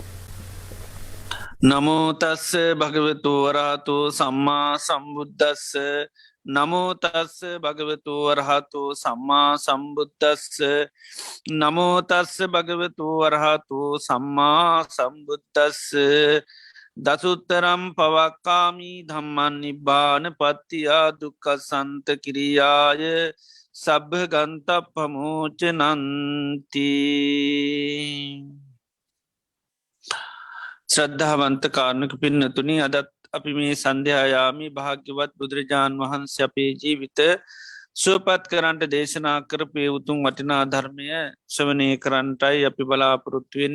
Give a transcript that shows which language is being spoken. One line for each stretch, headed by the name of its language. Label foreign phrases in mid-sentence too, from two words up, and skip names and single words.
Pali: නමෝ තස්ස භගවතු වරහතු සම්මා සම්බුද්දස්ස නමෝ තස්ස භගවතු වරහතු සම්මා සම්බුද්දස්ස නමෝ තස්ස භගවතු වරහතු සම්මා සම්බුද්දස්ස දසුත්තරම් පවක්කාමී ධම්මන් නිබ්බාන පත්තියා දුක්ඛසන්ත කිරියාය සබ්භ ගන්ත පමෝච නන්ති.
Sinhala: ශ්‍රද්ධාවන්ත කාරණක පින්නතුනි අදත් අපි මේ සන්ධ්‍යයාමි භාග්‍යවත් බුදුරජාණන් වහන්සේ අපේ ජීවිත සුවපත් කරන්ට දේශනා කරපය උතුම් වටිනා ධර්මය ශ්‍රවනය කරන්ටයි අපි බලාපොරොත්තුවෙන්නේ.